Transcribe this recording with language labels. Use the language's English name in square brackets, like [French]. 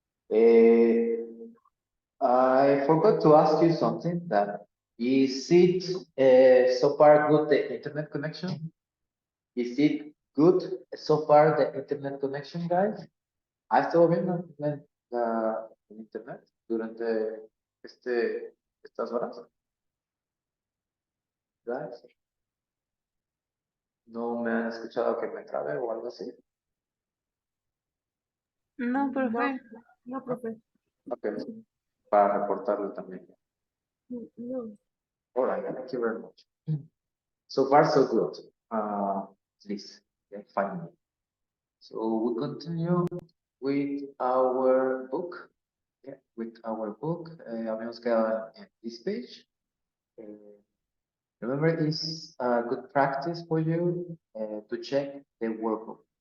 [English] Uh, I forgot to ask you something. That is it so far good the internet connection? Is it good so far the internet connection, guys? [Spanish] ¿Ha estado bien el internet durante estas horas, guys? ¿No me han escuchado que me trabe o algo así? No, No, profe. no, profe. Ok, para reportarlo también. No. [English] All right, thank you very much. So far, so good. At least, yeah, finally. So we continue with our book. Yeah, with our book. [Spanish] Habíamos quedado en [English] this page. Remember, it's a good practice for you to check the workbook.